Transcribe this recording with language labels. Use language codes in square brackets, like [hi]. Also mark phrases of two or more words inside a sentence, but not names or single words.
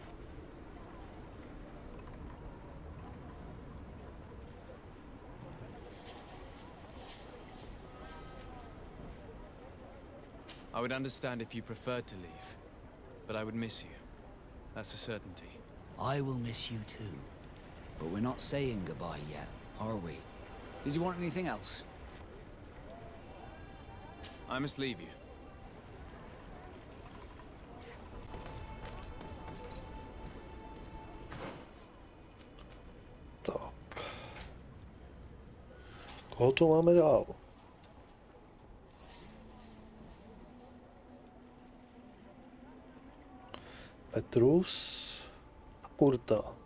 [en] I would understand if you preferred to leave, but I would miss you. That's a certainty. I will miss you too. But we're not saying goodbye yet, are we? Did you want anything else? I must leave you. [cs] Tak. Koho tu máme dál? Petrus a Kurta.